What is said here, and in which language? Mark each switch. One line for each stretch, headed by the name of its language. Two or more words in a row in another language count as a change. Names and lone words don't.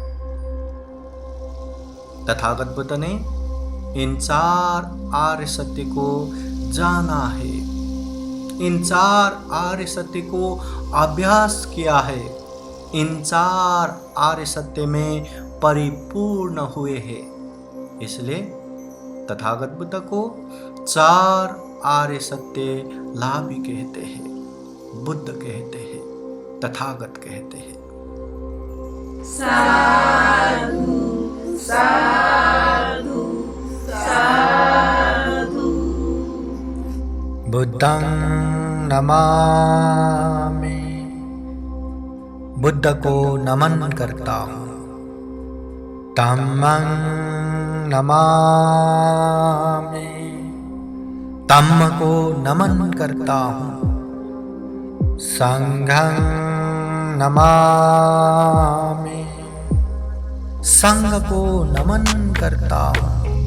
Hindi: तथागत बुद्ध ने इन 4 आर्य सत्य को जाना है, इन 4 आर्य सत्य को अभ्यास किया है, इन 4 आर्य सत्य में परिपूर्ण हुए हैं। इसलिए तथागत बुद्ध को 4 आर्य सत्य लाभी कहते हैं, बुद्ध कहते हैं, तथागत कहते हैं।
Pali: साधु साधु साधु। बुद्धं नमामि,
Hindi: बुद्ध को नमन करता हूँ।
Pali: धम्मं नमामि,
Hindi: धम्म को नमन करता हूँ।
Pali: संघं नमामि,
Hindi: संघ को नमन करता हूँ।